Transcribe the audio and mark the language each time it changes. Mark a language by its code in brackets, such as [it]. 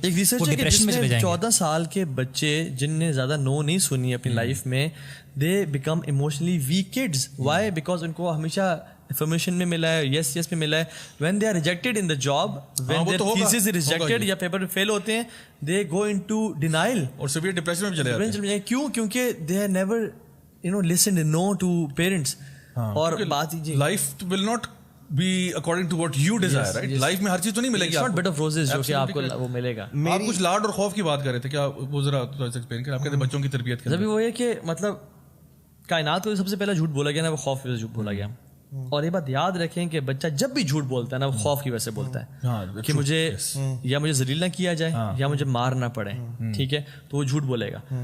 [ur] ایک ریسرچ ہے کہ جس میں 14 سال کے بچے جن نے زیادہ نو نہیں سنی اپنی لائف میں, [en] they become emotionally weak kids. Why? [ur] Because ان کو ہمیشہ انفارمیشن میں ملا ہے, یس میں ملا ہے. [en] when they are rejected in the job, when their thesis is rejected [ur] یا پیپر فیل ہوتے ہیں, [en] they go into denial [ur] اور سیویئر ڈپریشن میں چلے جاتے ہیں. کیوں؟ کیونکہ [en] they have never listened no to parents. [ur] اور بات [en] life will not be according to what you desire, right? [ur] life میں ہر چیز تو نہیں ملے گی. [en] it's not bed of roses [ur] جو کہ آپ کو وہ ملے گا. آپ کچھ لاڈ اور خوف کی بات کر رہے تھے, کیا وہ ذرا ایکسپلین کریں. آپ کہتے ہیں بچوں کی تربیت کے ابھی وہ یہ کہ مطلب کائنات کو سب سے پہلا جھوٹ بولا گیا نا, وہ خوف کی وجہ سے جھوٹ بولا گیا. اور یہ بات یاد رکھیں کہ بچہ جب بھی جھوٹ بولتا ہے نا, وہ خوف کی وجہ سے بولتا ہے کہ مجھے یا مجھے ذلیل نہ کیا جائے یا مجھے مار نہ پڑے, ٹھیک ہے, تو وہ جھوٹ بولے گا.